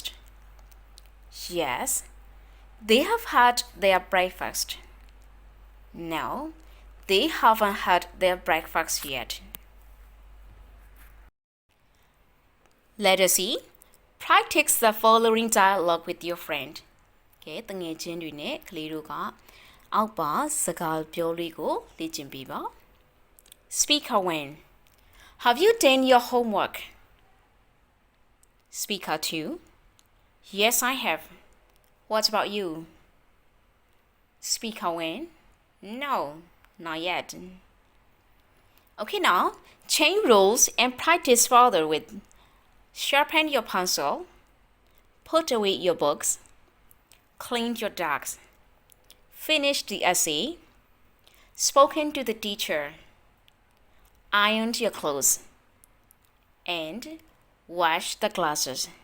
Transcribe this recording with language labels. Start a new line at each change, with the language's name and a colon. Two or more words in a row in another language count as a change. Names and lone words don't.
English: Yes, they have had their breakfast. No, they haven't had their breakfast yet. Letter C. Practice the following dialogue with your friend.
Burmese: Okay, တငယ်ချင်းတွေနဲ့ကလေးတို့ကအောက်ပါစကားပြောလေးကိုလေ့ကျင့်ပေးပါ
English: Speaker 1. Have you done your homework? Speaker 2. Yes, I have. What about you? Speaker 1. No, not yet. Okay, now change roles and practice further with sharpen your pencil, put away your books, clean your desk, finish the essay, spoken to the teacher, ironed your clothes, and wash the glasses.